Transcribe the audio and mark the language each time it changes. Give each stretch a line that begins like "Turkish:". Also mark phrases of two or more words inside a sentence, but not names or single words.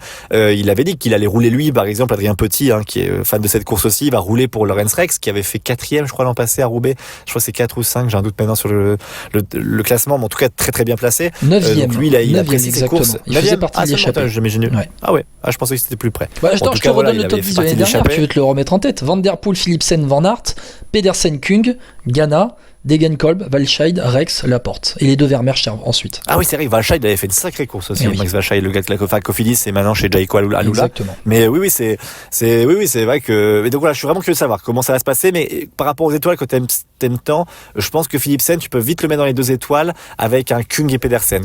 French: Il avait dit qu'il allait rouler lui, par exemple, Adrien Petit, qui est fan de cette course aussi, il va rouler pour Lorenz Rex, qui avait fait 4e, je crois, l'an passé à Roubaix. Je crois que c'est 4 ou 5, j'ai un doute maintenant sur le classement, mais en tout cas, très très bien placé. 9e. Donc lui, il a apprécié ses courses. Il faisait partie de l'échappée. Ah ouais, je pensais que c'était plus près. Je te redonne le top 10 de l'année dernière, tu veux te le remettre en tête. Van Der Poel, Philipsen, Van Aert, Pedersen, Küng, Ghana, Degenkolb, Walscheid, Rex, Laporte. Et les 2 Vermeer ensuite. Ah oui, c'est vrai que Walscheid avait fait une sacrée course aussi. Oui. Max Walscheid, le gars de la Cofidis, et maintenant chez Jayco Alula. Exactement. Mais oui, c'est vrai que. Mais donc voilà, je suis vraiment curieux de savoir comment ça va se passer. Mais par rapport aux étoiles que t'aimes tant, je pense que Philipsen, tu peux vite le mettre dans les 2 étoiles avec un Kung et Pedersen.